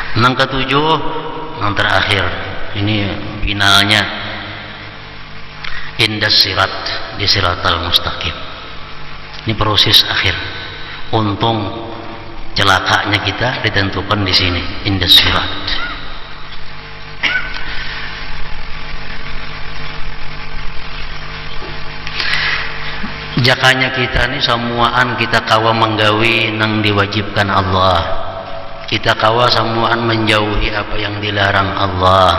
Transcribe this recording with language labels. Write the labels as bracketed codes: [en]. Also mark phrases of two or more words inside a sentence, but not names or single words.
[id] Yang ketujuh, yang terakhir, ini finalnya, [ar] عند الصراط, [id] di [ar] الصراط المستقيم. [id] Ini proses akhir. Untung celakanya kita ditentukan di sini, [ar] عند الصراط. [bjn] Jakanya kita ni samuaan kita kawa menggawi nang diwajibkan Allah. [id] Kita [bjn] kawa samuaan [id] menjauhi apa yang dilarang Allah.